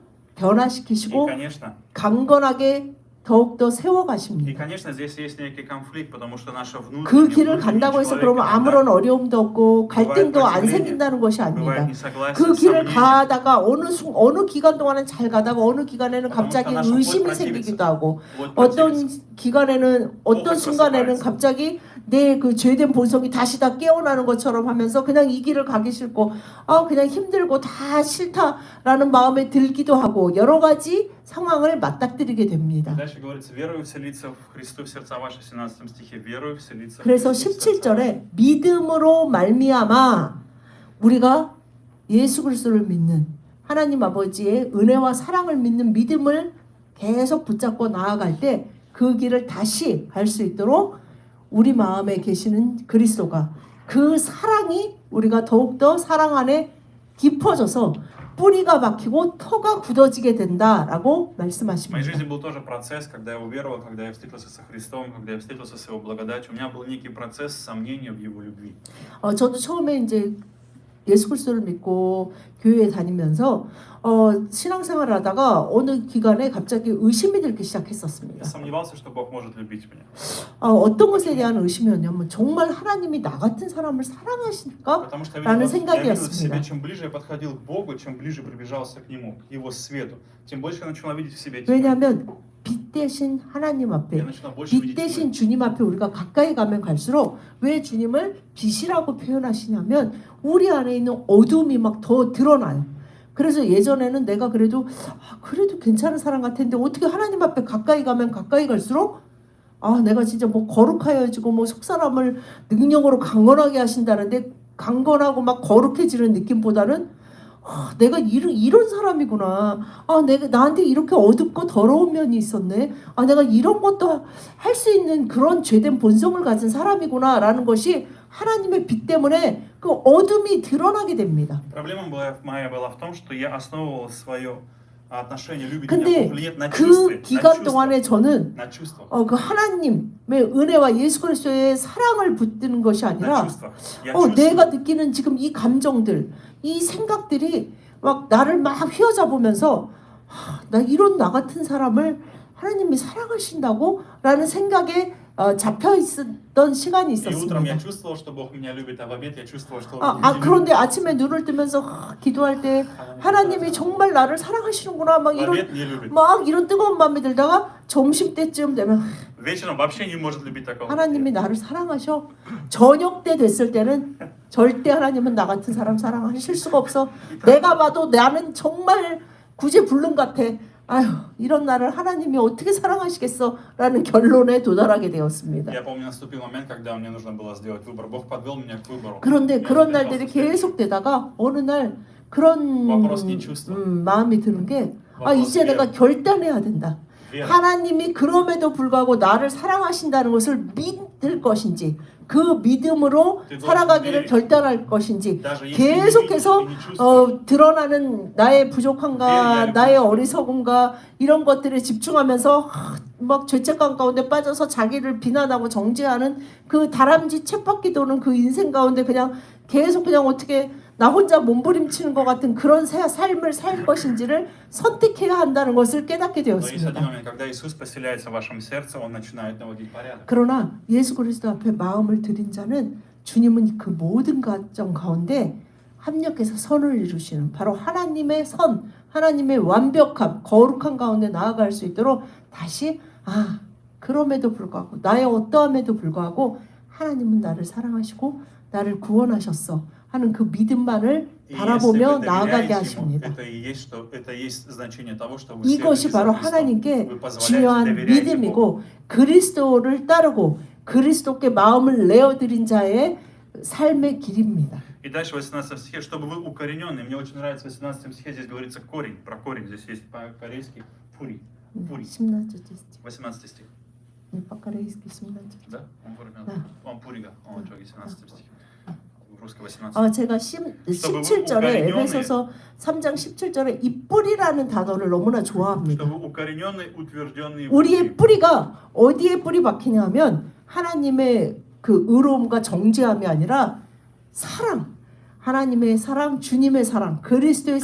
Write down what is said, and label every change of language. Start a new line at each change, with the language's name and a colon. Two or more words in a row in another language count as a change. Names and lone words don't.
Russian: И,
Korean: 변화시키시고
Russian: конечно,
Korean: 강건하게 더욱더
Russian: и,
Korean: 세워가십니다.
Russian: конечно, здесь есть некий конфликт, потому что наша
Korean: 그
Russian: внутренняя
Korean: 길을 간다고 해서 그러면 아무런 어려움도 없고 갈등도 안 생긴다는 것이 아닙니다.
Russian: бывает несогласие,
Korean: 그 길을
Russian: сомнения.
Korean: 가다가 어느 기간 동안은 잘 가다가 어느 기간에는 갑자기 의심이 생기기도 하고
Russian: Вот
Korean: 어떤
Russian: противится.
Korean: 기간에는 어떤 또 순간에는 섭섭하지. 갑자기 내 그 죄된 본성이 다시 다 깨어나는 것처럼 하면서 그냥 이 길을 가기 싫고 그냥 힘들고 다 싫다라는 마음에 들기도 하고 여러 가지 상황을 맞닥뜨리게 됩니다.
Russian: Дальше говорится, верою вселиться в Христу в сердца ваши, в 17 стихе, верою вселиться в
Korean: 그래서
Russian: Христу в сердца ваши.
Korean: 17절에 믿음으로 말미암아 우리가 예수 그리스도를 믿는 하나님 아버지의 은혜와 사랑을 믿는 믿음을 계속 붙잡고 나아갈 때 그 길을 다시 갈 수 있도록 우리 마음에 계시는 그리스도가 그 사랑이 우리가 더욱더 사랑 안에 깊어져서 뿌리가 박히고 터가 굳어지게 된다라고
Russian: В моей
Korean: 말씀하십니다.
Russian: жизни был тоже процесс, когда я уверовал, когда я встретился со Христом, когда я встретился с Его благодатью. У меня был некий процесс сомнения в Его любви.
Korean: 저도 처음에 이제 예수 그리스도를 믿고 교회에 다니면서 신앙생활을 하다가 어느 기간에 갑자기 의심이 들기
Russian: Я
Korean: 시작했었습니다.
Russian: сомневался, что Бог может любить меня.
Korean: 어떤 것에 대한 의심이었냐면 정말 하나님이 나 같은 사람을 사랑하실까?
Russian: Потому что
Korean: 라는
Russian: я видел в
Korean: 생각이었습니다.
Russian: себе, чем ближе я подходил к Богу, чем ближе приближался к Нему, к Его свету, тем больше я начал видеть в себе тьму.
Korean: 왜냐하면 빛 대신 하나님
Russian: Я
Korean: 앞에
Russian: начал больше
Korean: 빛
Russian: видеть
Korean: 대신
Russian: тьмы.
Korean: 주님 앞에 우리가 가까이 가면 갈수록 왜 주님을 빛이라고 표현하시냐면 우리 안에 있는 어둠이 막 더 드러나요. 그래서 예전에는 내가 그래도 괜찮은 사람 같은데 어떻게 하나님 앞에 가까이 가면 가까이 갈수록 내가 진짜 뭐 거룩하여지고 뭐 속사람을 능력으로 강건하게 하신다는데 강건하고 막 거룩해지는 느낌보다는 내가 이런 사람이구나. 내가 나한테 이렇게 어둡고 더러운 면이 있었네. 내가 이런 것도 할 수 있는 그런 죄된 본성을 가진 사람이구나라는 것이 하나님의 빛 때문에 그 어둠이 드러나게 됩니다.
Russian: Проблема моя была в том, что я основывал свое отношение любить
Korean: 근데
Russian: меня на
Korean: 그
Russian: чувстве,
Korean: 기간 동안에 저는
Russian: на чувствах,
Korean: 그 하나님의 은혜와 예수 그리스도의 사랑을 붙드는 것이
Russian: на
Korean: 아니라
Russian: чувствах. Я чувствую,
Korean: 내가 느끼는 지금 이 감정들, 이 생각들이 막 나를 막 휘어잡으면서 나 같은 사람을 하나님이 사랑하신다고? 라는 생각에 잡혀 있었던 시간이
Russian: И утром я
Korean: 있었습니다.
Russian: чувствовал, что Бог меня любит, а в обед я чувствовал, что Он меня
Korean: 그런데
Russian: любит.
Korean: 아침에 눈을 뜨면서 기도할 때 하나님이 정말 나를 사랑하시는구나 막
Russian: В обед не любит.
Korean: 이런 뜨거운 마음이 들다가 점심 때쯤 되면
Russian: Вечером вообще не может любить такого.
Korean: 하나님이 나를 사랑하셔. 저녁 때 됐을 때는 절대 하나님은 나 같은 사람 사랑하실 수가 없어. 내가 봐도 나는 정말 구제불능 같아. 이런 나를 하나님이 어떻게 사랑하시겠어? 라는 결론에 도달하게 되었습니다.
Russian: Я помню, наступил момент, когда мне нужно было сделать выбор. Бог подвел меня к выбору.
Korean: 그런데 그런 날들이 계속되다가 어느 날 그런
Russian: Вопрос не чувства.
Korean: 마음이 드는 게
Russian: Вопрос
Korean: 이제
Russian: веры.
Korean: 내가 결단해야 된다.
Russian: Вера.
Korean: 하나님이 그럼에도 불구하고 나를 사랑하신다는 것을 믿을 것인지 그 믿음으로 살아가기를 결단할 것인지 계속해서 드러나는 나의 부족함과 나의 어리석음과 이런 것들에 집중하면서 막 죄책감 가운데 빠져서 자기를 비난하고 정죄하는 그 다람쥐 쳇바퀴 도는 그 인생 가운데 그냥 계속 그냥 어떻게 나 혼자 몸부림치는 것 같은 그런 삶을 살 것인지를 선택해야 한다는 것을 깨닫게
Russian: Но есть один
Korean: 되었습니다.
Russian: момент, когда Иисус поселяется в вашем сердце, Он начинает наводить порядок.
Korean: 그러나 예수 그리스도 앞에 마음을 드린 자는 주님은 그 모든 과정 가운데 합력해서 선을 이루시는 바로 하나님의 선, 하나님의 완벽함, 거룩한 가운데 나아갈 수 있도록 다시 그럼에도 불구하고 나의 어떠함에도 불구하고 하나님은 나를 사랑하시고 나를 구원하셨어 하는 그 믿음만을 바라보며 나아가게 하십니다. 이것이 바로 하나님께 중요한 믿음이고 그리스도를 따르고 그리스도께 마음을 내어드린 자의 삶의 길입니다.
Russian: И дальше в 18 стихе, чтобы вы укорененные, мне очень нравится в 18 стихе, здесь говорится корень, про корень, здесь есть по-корейски пури. 18 стих. Да? Он
Korean: 뿌리가. 저기
Russian: 17 стих. русский 18.
Korean: 제가 17절에 에베소서 3장 17절에 이 뿌리라는 단어를 너무나 좋아합니다. 우리의 뿌리가 어디에 뿌리 박히냐면 하나님의 그 의로움과 정죄함이 아니라 사랑, 하나님의 사랑, 주님의 사랑, 그리스도의